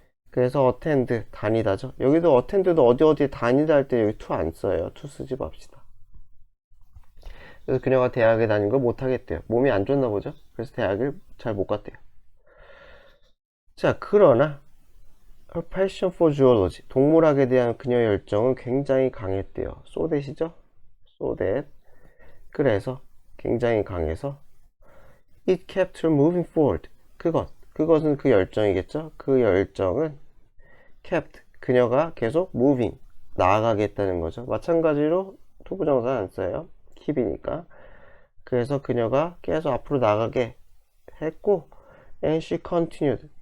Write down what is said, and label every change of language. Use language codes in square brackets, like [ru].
[ko] 그래서 attend, 다니다죠. 여기도 attend도 어디에 다니다 할 때 여기 to 안 써요. to 쓰지 맙시다. 그래서 그녀가 대학에 다닌 걸 못하겠대요. 몸이 안 좋나 보죠. 그래서 대학을 잘 못 갔대요. 자, 그러나 [en] her passion for zoology, [ko] 동물학에 대한 그녀의 열정은 굉장히 강했대요. [en] so that이죠. so that. [ko] 그래서 굉장히 강해서 [en] it kept her moving forward. [ko] 그것은 그 열정이겠죠. 그 열정은 kept, 그녀가 계속 moving, 나아가겠다는 거죠. 마찬가지로 투부정사 안 써요. keep이니까. 그래서 그녀가 계속 앞으로 나가게 했고, [en] and she continued.